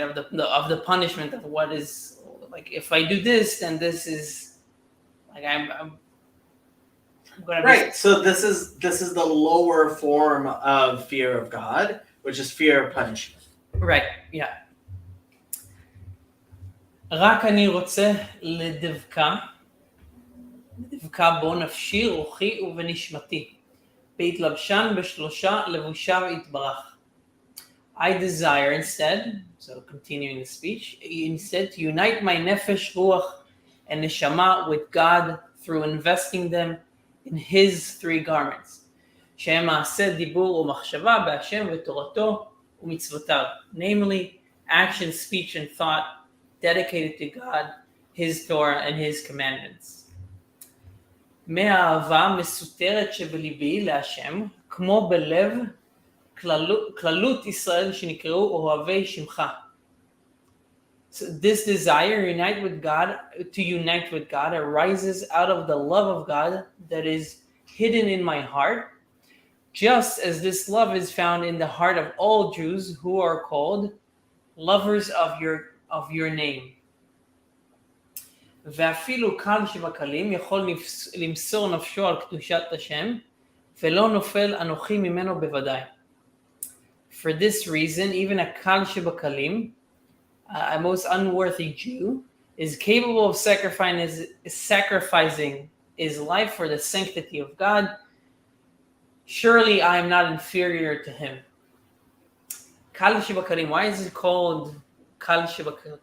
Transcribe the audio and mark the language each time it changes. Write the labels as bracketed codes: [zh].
[en] Of the punishment of what is, like, if I do this, then this is like I'm gonna be right. So this is the lower form of fear of God, which is fear of punishment. Right. Yeah. [he] רק אני רוצה לדבקה בו נפשי, רוחי ובנשמתי, בהתלבשן בשלושה לבושיו יתברך. [en] I desire instead, so continuing the speech, instead to unite my nefesh, ruach, and neshama with God through investing them in his three garments. [he] שהם מעשה דיבור ומחשבה בהשם ותורתו ומצוותיו. [en] Namely, action, speech, and thought dedicated to God, his Torah, and his commandments. [he] מהאהבה מסותרת שבליבי להשם, כמו בלב כללות ישראל שנקראו אוהבי שמך. [en] So this desire to unite with God arises out of the love of God that is hidden in my heart, just as this love is found in the heart of all Jews who are called lovers of your name. [he] ואפילו קל שבקלים יכול למסור נפשו על קדושת השם, ולא נופל אנוכי ממנו בוודאי. [en] For this reason, even a kal shebakalim, a most unworthy Jew, is capable of sacrificing his life for the sanctity of God. Surely I am not inferior to him. Kal shebakalim, why is it called kal shebakalim?